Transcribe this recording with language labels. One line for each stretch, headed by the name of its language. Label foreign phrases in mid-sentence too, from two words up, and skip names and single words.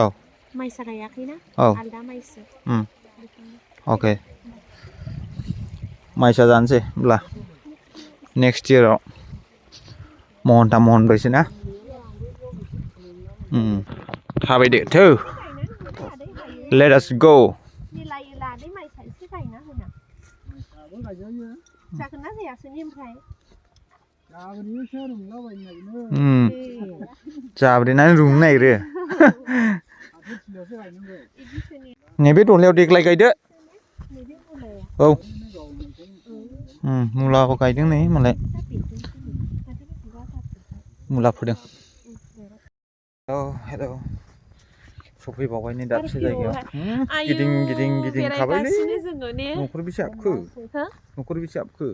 Bodo: माइसा गायाखैना औ आलदा माइसो अके माइसा जानोसै होमब्ला नेक्स्ट इयाराव महनथाम महनब्रैसो ना थाबायदो थौ
English: let us go
Bodo: मिलायो लादै माइसा एसे गायना होना जागोन ना जायासोनि ओमफ्राय जाब्रेनानै रुंनो नागिरो नैबे दहलायाव देग्लाय गायदो औ मुलाखौ गायदों नै मालाय मुला फोदों हेलौ सफैबावबाय नै दाबसे जायगायाव गिदिं खाबायलै न'खर बेसे हाबखो